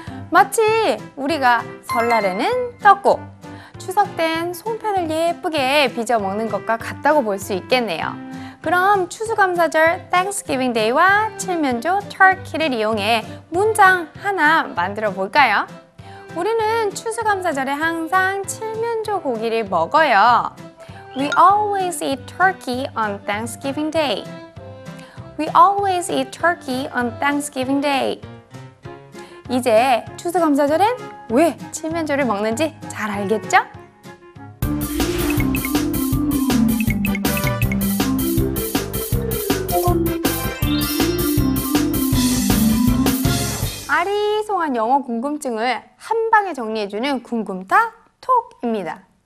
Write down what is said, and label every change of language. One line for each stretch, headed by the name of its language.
Korean: 마치 우리가 설날에는 떡국, 추석 땐 송편을 예쁘게 빚어 먹는 것과 같다고 볼 수 있겠네요. 그럼 추수감사절 Thanksgiving Day와 칠면조 터키를 이용해 문장 하나 만들어 볼까요? 우리는 추수감사절에 항상 칠면조 고기를 먹어요.
English: We always eat turkey on Thanksgiving Day. We always eat turkey on Thanksgiving Day.
Korean: 이제 추수감사절엔 왜 칠면조를 먹는지 잘 알겠죠? 아리송한 영어 궁금증을 한 방에 정리해주는 궁금타 톡입니다.